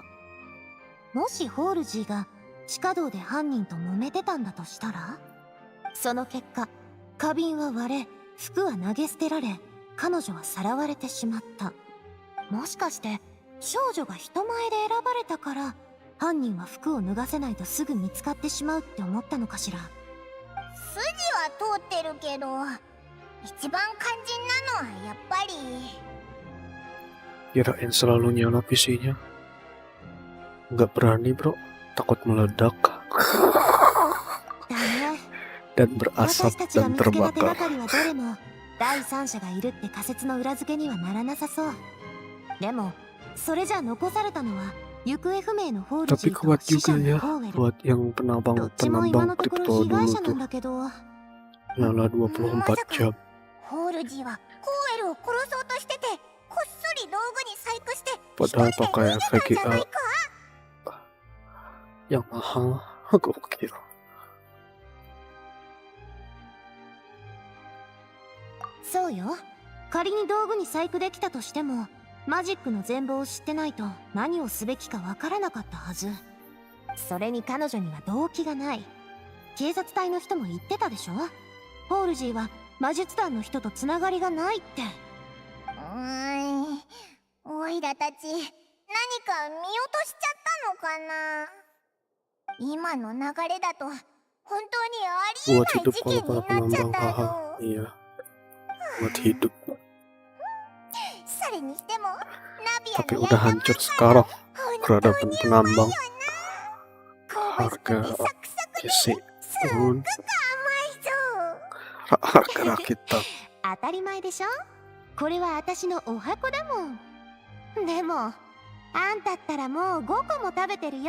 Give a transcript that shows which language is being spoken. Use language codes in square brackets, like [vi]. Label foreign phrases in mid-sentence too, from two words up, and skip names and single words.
[ja] もしホールジーが地下道で犯人と揉めてたんだとしたら、その結果、花瓶は割れ、服は投げ捨てられ、彼女はさらわれてしまった。もしかして少女が人前で選ばれたから犯人は服を脱がせないとすぐ見つかってしまうって思ったのかしら。筋は通ってるけど、一番肝心なのはやっぱり [id] Kirain selalu nyala PC-nya. Nggak berani bro, takut meledak [ja] だね。 [id] dan berasap [ja] 私たちが [id] dan [ja] 見つけた手が [id] terbakar. [ja] かりはどれも第三者がいるって仮説の裏付けにはならなさそう。でもそれじゃ残されたのは行方不明のホールジ [id] Tapi [ja] ーと [id] kuat [ja] 死者 [id] juga [ja] の [id] ya [ja] ホーウェル。 [id] buat yang [ja] どっちも今 [id] penambang [ja] のところ [id] kripto [ja] 被害 [id] dulu [ja] 者なん [id] tuh. [ja] だけど、 [id] Nyala 24 jam. [ja] ホールジーはホーウェルを殺そうとしてて、こっそり道具に細工して [id] Padahal [ja] 一人で [id] pakai [ja] 逃げたんじゃない [id] VGA [ja] か。 [id] yang mahal. Gokil. [ja] そうよ。仮に道具に細工できたとしても、マジックの全貌を知ってないと何をすべきかわからなかったはず。それに彼女には動機がない。警察隊の人も言ってたでしょ。ホールジーは魔術団の人とつながりがないって。オイラたち何か見落としちゃったのかな。今の流れだと本当にあり [id] Buat [ja] えない [id] hidup [ja] 事 [id] kalau [ja] 件に [id] para [ja] なっちゃっ [id] penambang [ja] た [id] haha. [ja] の。 [id] Iya. Buat hidup. [ja] それにしてもナビア [id] Tapi [ja] の [id] udah [ja] や [id] hancur sekarang [ja] 本当 [id] peradaban [ja] に [id] penambang. [ja] 香ばしくて [id] Harga [ja] サクサクで [id] isi [ja] すっ [id] turun. [ja] ごく甘いぞ。 [id] Harga rakitan. [ja] 当たり前でしょ。これは私のお箱だもん。でもあんたったらもう5個も食べてるよ。